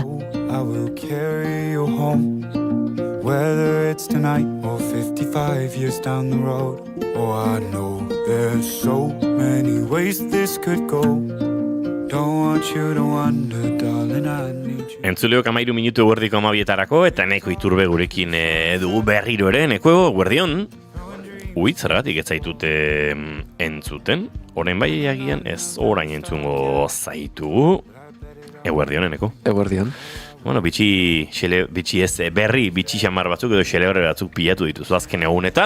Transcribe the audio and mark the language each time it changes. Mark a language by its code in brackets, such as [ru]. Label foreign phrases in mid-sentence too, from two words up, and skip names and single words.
[en] I will carry you home, whether it's tonight or 55 years down the road. Oh, I know there's so many ways this could go. Don't want you to wonder, darling, I need you. [eu] Entzuleok 13 minutu guerdiko 12etarako eta Neko Iturbe gurekin dugu berriro ere. Neko, guerdion. Zergatik ez zaitute entzuten. Orain bai agian ez orain entzungo zaitu. Eguerdion, Eneko. Eguerdion. Bueno, bitxi ez berri, bitxi xamar batzuk edo xelebre batzuk pilatu dituzu azken egunetan.